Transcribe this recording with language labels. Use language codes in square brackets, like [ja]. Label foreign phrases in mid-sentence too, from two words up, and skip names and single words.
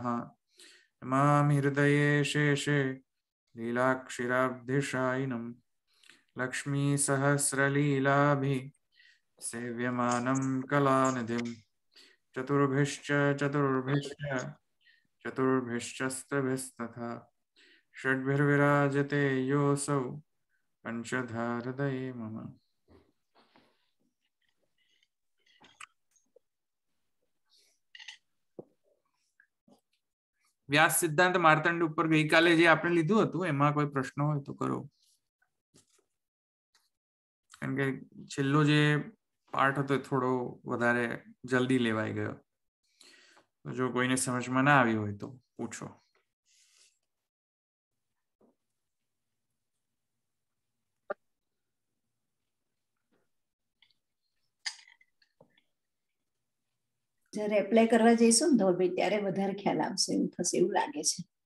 [sa] नमामि हृदये शेषे लीलाक्षिराब्धिशायिनं लक्ष्मीसहस्रलीलाभिः सेव्यमानं कलानिधिं चतुर्भिश्चस्तभिस्तथा षड्भिर्विराजते योऽसौ पंचधा हृदये मम। [gu] व्यास सिद्धांत मार्तंड ઉપર ગઈકાલે જે આપણે લીધું હતું એમાં કોઈ પ્રશ્ન હોય તો કરો, કારણ કે છેલ્લો જે પાર્ટ હતો થોડો વધારે જલ્દી લેવાઈ ગયો, તો જો કોઈને સમજમાં ના આવી હોય તો પૂછો. જ્યારે એપ્લાય કરવા જઈશું ને ધોળભાઈ ત્યારે વધારે ખ્યાલ આવશે એવું થશે એવું લાગે છે.